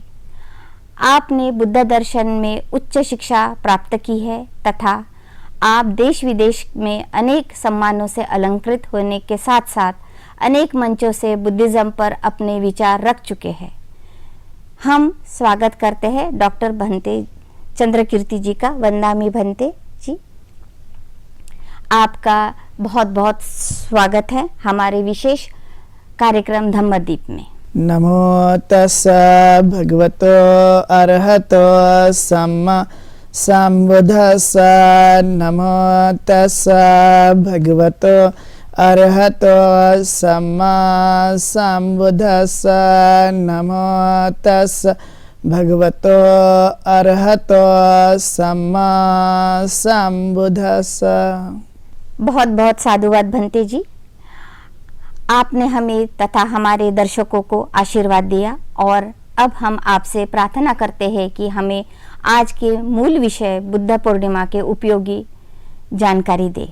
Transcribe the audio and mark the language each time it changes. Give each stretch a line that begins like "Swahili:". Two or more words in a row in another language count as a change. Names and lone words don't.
Hindi: आपने बुद्ध दर्शन में उच्च शिक्षा प्राप्त की है तथा आप देश विदेश में अनेक सम्मानों से अलंकृत होने के साथ साथ अनेक मंचों से बुद्धिज्म पर अपने विचार रख चुके हैं। हम स्वागत करते हैं डॉक्टर भंते चंद्रकीर्ति जी का।
Pali: वंदामि भंते
Hindi: जी, आपका बहुत बहुत स्वागत है हमारे विशेष कार्यक्रम धम्मदीप में।
Pali: नमो तस्सा भगवतो अरहतो सम्मा संबुद्धस्सा। नमो तस्सा भगवतो अरहतो सम्मा संबुद्धस्सा। नमो तस्सा भगवतो अरहतो सम्मा संबुद्धस्सा।
Hindi: बहुत बहुत साधुवाद भंते जी। आपने हमें तथा हमारे दर्शकों को आशीर्वाद दिया और अब हम आपसे प्रार्थना करते हैं कि हमें आज के मूल विषय बुद्ध पूर्णिमा के उपयोगी जानकारी दे।